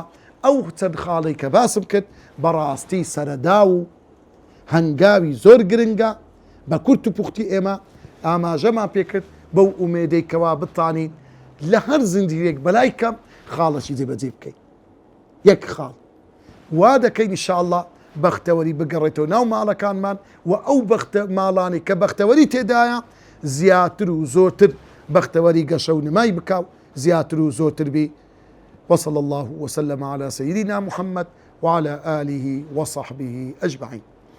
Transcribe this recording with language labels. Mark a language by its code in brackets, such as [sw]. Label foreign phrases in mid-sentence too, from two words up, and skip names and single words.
[ckb] ئەو چەند خاڵی کە باسم کرد بەڕاستی سەرەدا و هەنگاوی زۆر گرنگە بە کورت و پوختی ئێمە ئاماژەمان پێکرد بەو ئومێدەی کەوا بتانین لە هەر زنجیرێک بەلای کەم خاڵەشی جێبەجێ بکەین. یەک خاڵ وا دەکەین ئینشاءالله بەختەوەری بگەڕێتەوە ناو ماڵەکانمان، و ئەو ماڵانی کە بەختەوەری تێدایە زیاتر و زۆرتر بەختەوەری گەشە و نمای بکاو، زیاتر و زۆرتر بی. [ar] وصلى الله وسلم على سيدنا محمد وعلى آله وصحبه أجمعين.